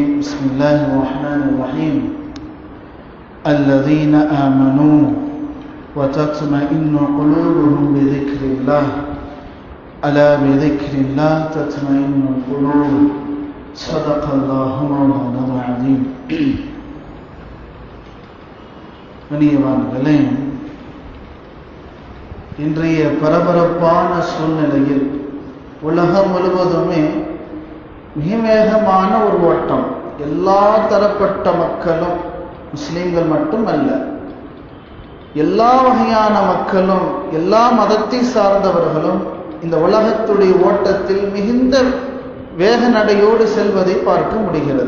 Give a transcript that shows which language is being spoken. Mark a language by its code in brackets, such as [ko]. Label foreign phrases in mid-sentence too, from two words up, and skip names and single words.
[ar] بسم الله الرحمن الرحيم. الذين آمنوا وتطمئن قلوبهم بذكر الله ألا بذكر الله تطمئن القلوب. صدق الله مولانا العظيم. [ta] கண்ணியவான்களே, இன்றைய பரபரப்பான சூழ்நிலையில் உலகம் முழுவதுமே மிக வேகமான ஒரு ஓட்டம். எல்லா தரப்பட்ட மக்களும், முஸ்லிம்கள் மட்டுமல்ல, எல்லா வகையான மக்களும், எல்லா மதத்தை சார்ந்தவர்களும் இந்த உலகத்துடைய ஓட்டத்தில் மிகுந்த வேக நடையோடு செல்வதை பார்க்க முடிகிறது.